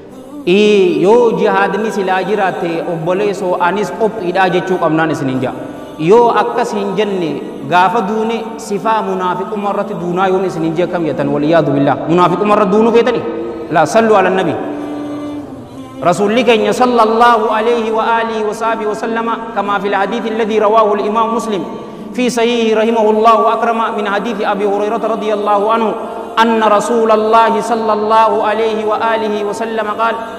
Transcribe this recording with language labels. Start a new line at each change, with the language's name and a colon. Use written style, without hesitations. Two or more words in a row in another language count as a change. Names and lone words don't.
Oromo: yo jihadni sila jirate obboleso anis qophiidha jechuu qabnaan isinin jaa yoo akkas hin jenne gaafa duune sifaa munaafiqummaa irratti duunaa yoon isin hin jee kam jettan
Arabic: والعياذ بالله
Oromo: munaafiqummaa irratti duunuu feetani
Arabic: لا صلوا على النبي رسول كين صلى الله عليه وآله وصحبه وسلم كما في الحديث الذي رواه الإمام مسلم في صحيح رحمه الله وأكرم من حديث أبي هريرة رضي الله عنه أن رسول الله صلى الله عليه وآله وسلم قال